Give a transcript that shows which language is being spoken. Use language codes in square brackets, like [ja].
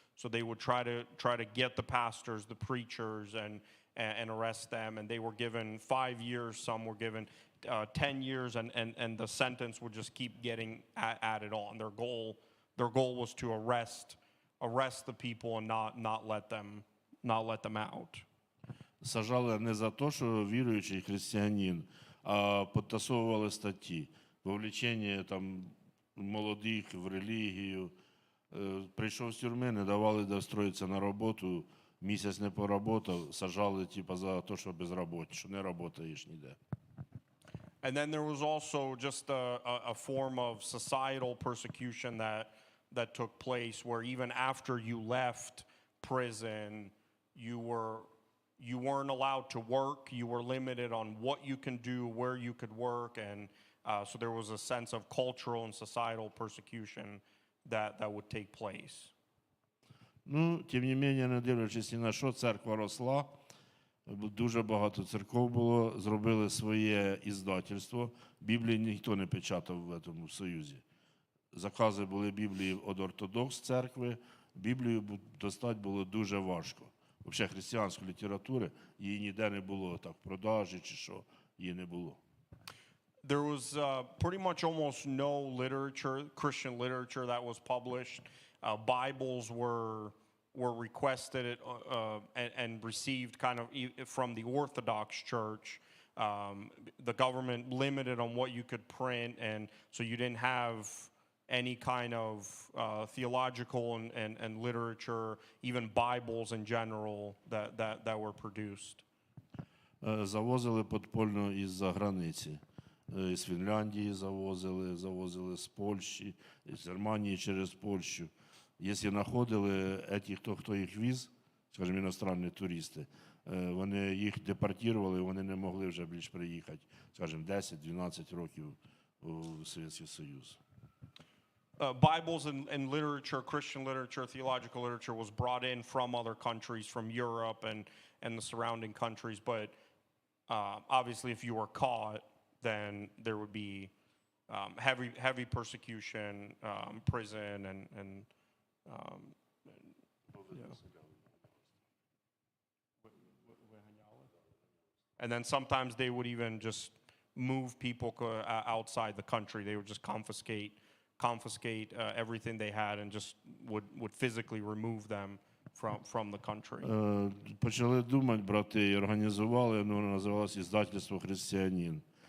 [en] So they would try to get the pastors, the preachers, and arrest them. And they were given 5 years. Some were given 10 years, and the sentence would just keep getting added on. Their goal was to arrest the people and not let them out. [uk] сажали не за те, що віруючий християнин, а підтасовували статті. Вовлечення там молодих в релігію. Прийшов з тюрми, не давали достроїтися на роботу, місяць не поработав, сажали типу, за те, що безробітний, що не працюєш ніде. [en] And then there was also just a form of societal persecution that took place where even after you left prison, you weren't allowed to work. You were limited on what you can do, where you could work, and so there was a sense of cultural and societal persecution that would take place. [uk] Ну, тим не менше, не дивлячись ні на що, церква росла. Дуже багато церков було, зробили своє іздательство. Біблії ніхто не печатав в цьому Союзі. Закази були Біблії від ортодокс церкви. Біблію достати було дуже важко. Взагалі християнської літератури її ніде не було, так, в продажі чи що, її не було. [en] There was pretty much almost no literature, Christian literature that was published. Bibles were requested and received kind of from the Orthodox Church. The government limited on what you could print, and so you didn't have any kind of theological and literature, even Bibles in general, that were produced. [uk] Завозили підпольно із-за границі. З Фінляндії завозили з Польщі, з Германії через Польщу. Якщо знаходили хто їх віз, скажімо, іностранні туристи, вони їх депортували, вони не могли вже більш приїхати, скажімо, 10-12 років у Совєтський Союз. [en] Bibles and literature, Christian literature, theological literature was brought in from other countries, from Europe and the surrounding countries. But obviously, if you were caught, then there would be heavy persecution, prison, and and then sometimes they would even just move people outside the country. They would just confiscate everything they had and just would physically remove them from the country. [uk] Почали думати, брати, і організували, воно називалося «Іздательство християнин».